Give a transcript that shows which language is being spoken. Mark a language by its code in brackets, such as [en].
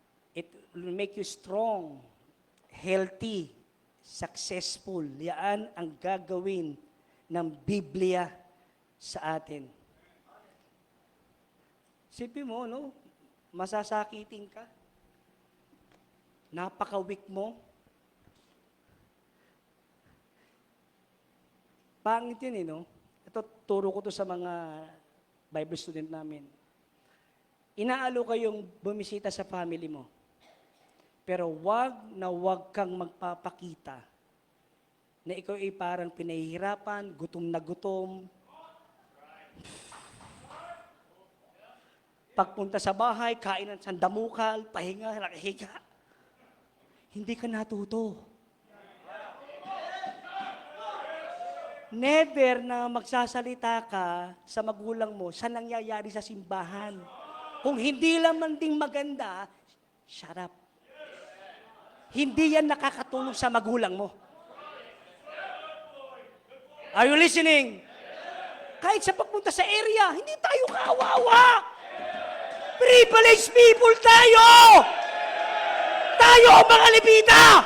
[en] It will make you strong, healthy, successful. [tl] Yan ang gagawin ng Biblia sa atin. Sipin mo, no? Masasakitin ka. Napaka-weak mo. Pangit yun, no? Ito, turo ko to sa mga Bible student namin. Inaalo kayong bumisita sa family mo. Pero wag kang magpapakita na ikaw ay parang pinahihirapan, gutom na gutom. Pagpunta sa bahay, kain ng sandamukal, pahinga, nakahiga. Hindi ka natuto. Never na magsasalita ka sa magulang mo sa nangyayari sa simbahan. Kung hindi lamang ding maganda, shut up. Hindi yan nakakatulong sa magulang mo. Are you listening? Kahit sa pagpunta sa area, hindi tayo kawawa. Privileged people tayo! Tayo ang mga Levita!